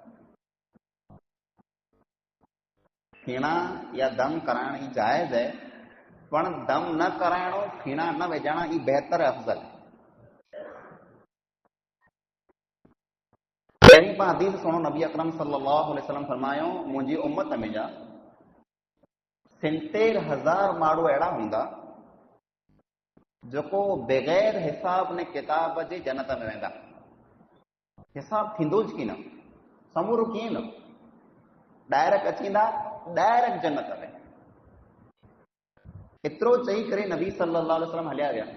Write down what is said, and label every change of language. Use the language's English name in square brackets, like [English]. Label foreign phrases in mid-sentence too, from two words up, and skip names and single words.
[Sindhi] پھینا یا دم کرائن یہ جائز ہے، پر دم نہ کرائنو پھینا نہ وجانا یہ بہتر ہے، افضل ہے۔ پہلی پا حدیث سنو نبی اکرم [Arabic] صلی اللہ علیہ وسلم [Sindhi] فرمایا مجھے امت میں جا 70,000 ماڑو اڑا ہوں जेको बग़ैर हिसाब ने किताब जे जन्नत में वेंदा। हिसाब थींदो ज की न, समूरो कीअं न, डायरेक्ट अचींदा, डायरेक्ट जन्नत में। एतिरो चई करे नबी [Arabic] صلى الله عليه وسلم [Sindhi] हलिया विया।